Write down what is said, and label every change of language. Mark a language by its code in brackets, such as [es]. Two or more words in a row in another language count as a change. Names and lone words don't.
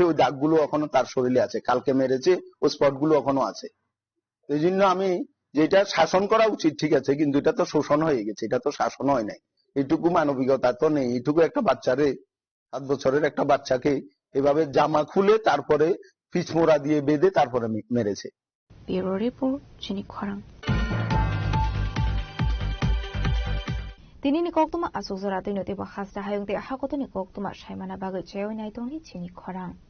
[bn] ওই দাগগুলো এখনো তার শরীরে আছে, কালকে মেরেছে, ওই স্পটগুলো এখনো আছে। এই জন্য আমি যেটা শাসন করা উচিত ঠিক আছে, কিন্তু এটা তো শোষণ হয়ে গেছে, এটা তো শাসন হয় নাই। এইটুকু মানবিকতা তো নেই। এইটুকু একটা বাচ্চারে, 7 বছরের একটা বাচ্চাকে এভাবে জামা খুলে তারপরে ফিস মোড়া দিয়ে বেঁধে তারপরে মেরেছে। [en] Bureau Report, [trp] Jinik Khorang. Tinini Koktuma Asuzarati Noti Bahasta Hayung de Hakotoni Koktuma Shaimana Bagu Cheo Naitoni Jinik Khorang.